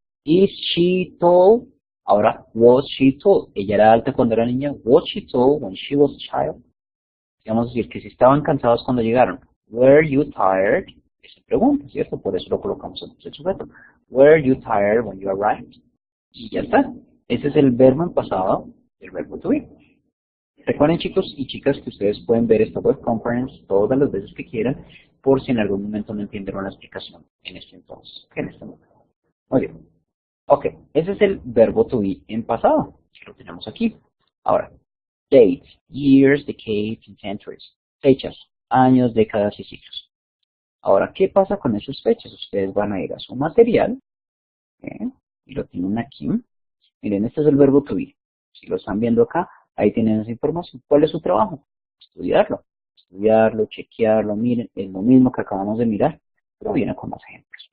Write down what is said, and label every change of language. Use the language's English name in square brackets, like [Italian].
[English] Is she tall? [Spanish] Ahora, [English] was she tall? [Spanish] Ella era alta cuando era niña. [English] Was she tall when she was a child? [Spanish] Vamos a decir que si estaban cansados cuando llegaron. [English] Were you tired? [Spanish] Esa pregunta, ¿cierto? Por eso lo colocamos en el sujeto. [English] Were you tired when you arrived? [Spanish] Y ya está. Ese es el verbo en pasado del verbo to be. Recuerden, chicos y chicas, que ustedes pueden ver esta web conference todas las veces que quieran, por si en algún momento no entendieron la explicación en este entonces, en este momento. Muy bien. Ok, ese es el verbo to be en pasado, que lo tenemos aquí. Ahora, [English] dates, years, decades, and centuries. [Spanish] Fechas, años, décadas y siglos. Ahora, ¿qué pasa con esas fechas? Ustedes van a ir a su material, y lo tienen aquí. Miren, este es el verbo to be. Si lo están viendo acá, ahí tienen esa información. ¿Cuál es su trabajo? Estudiarlo. Estudiarlo, chequearlo. Miren, es lo mismo que acabamos de mirar, pero viene con más ejemplos.